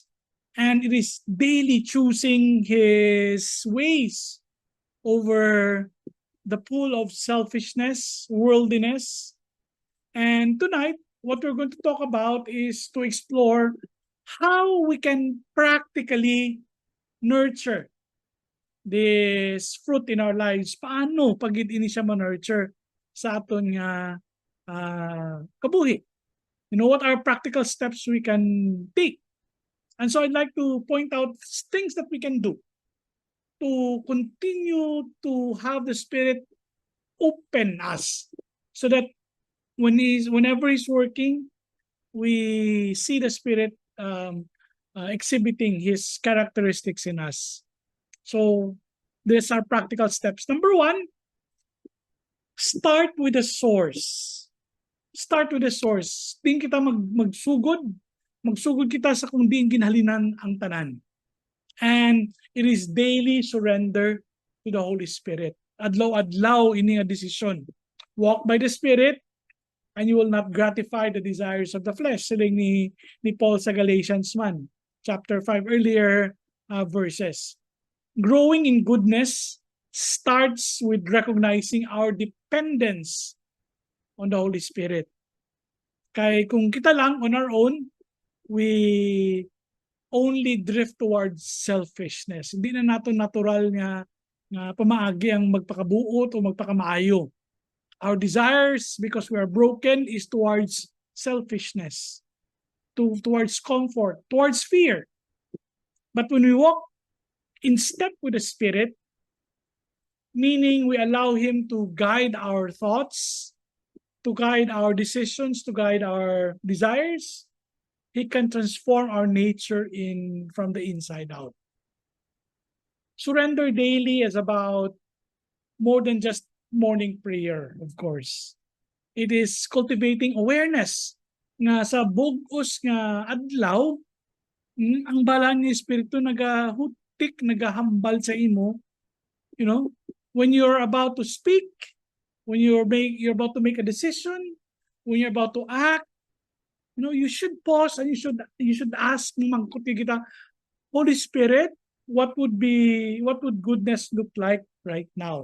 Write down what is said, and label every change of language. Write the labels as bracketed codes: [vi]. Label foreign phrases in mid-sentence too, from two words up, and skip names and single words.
[en] And it is daily choosing His ways over the pool of selfishness, worldliness. And tonight, what we're going to talk about is to explore how we can practically nurture this fruit in our lives. [hil] Paano pag ini siya ma-nurture sa aton nga kabuhi? [en] You know, what are practical steps we can take? And so I'd like to point out things that we can do to continue to have the Spirit open us so that whenever He's working, we see the Spirit exhibiting His characteristics in us. So these are practical steps. Number one, start with the source. Start with the source. [hil] Di kita magsugod kita sa kung diin ginhalinan ang tanan. [en] And it is daily surrender to the Holy Spirit. [hil] Adlaw-adlaw ini nga desisyon. [en] Walk by the Spirit, and you will not gratify the desires of the flesh. [hil] Siling ni Paul sa Galatians man, [en] chapter 5, earlier verses. Growing in goodness starts with recognizing our dependence on the Holy Spirit. [hil] Kaya kung kita lang [en] on our own, we only drift towards selfishness. [hil] Hindi na nato natural nga pamaagi ang magpakabuot o magpakamaayo. [en] Our desires, because we are broken, is towards selfishness, towards comfort, towards fear. But when we walk in step with the Spirit, meaning we allow Him to guide our thoughts, to guide our decisions, to guide our desires, He can transform our nature from the inside out. Surrender daily is about more than just morning prayer, of course. It is cultivating awareness [hil] nga sa bugos nga adlaw, ang bala ni Espiritu nagahutik, nagahambal sa imo. [en] You know, when you're about to speak, when you're about to make a decision, when you're about to act, you know, you should pause and you should ask [hil] mangkuti kita, [en] Holy Spirit, what would goodness look like right now?